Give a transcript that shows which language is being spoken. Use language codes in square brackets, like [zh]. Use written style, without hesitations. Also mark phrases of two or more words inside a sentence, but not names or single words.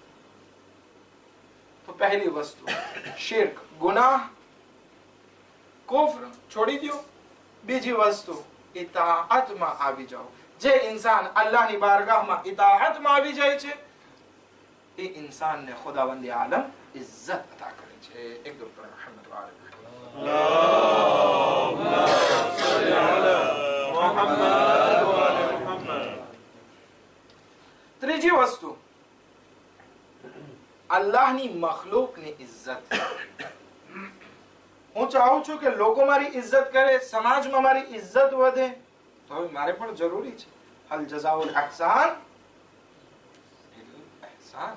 [gu] તો પહેલી વસ્તુ શિર્ક, ગુનાહ, કુફર છોડી દો. બીજી વસ્તુ ઇતાઅતમાં આવી જાઓ. જે ઇન્સાન અલ્લાહની બારગાહમાં ઇતાઅતમાં આવી જાય છે એ ઇન્સાનને ખુદાવંદ આલમ ઇજ્જત અતા કરે છે. [ur] ایک دو محمد والے [ar] اللهم صل على محمد وعلى محمد. [gu] ત્રીજી વસ્તુ અલ્લાહની મખલૂકની ઇજ્જત. હું ચાહું છું કે લોકો મારી ઇજ્જત કરે, સમાજમાં મારી ઇજ્જત વધે, તો હવે મારે પણ જરૂરી છે [ar] هل جزاء الإحسان إلا الإحسان.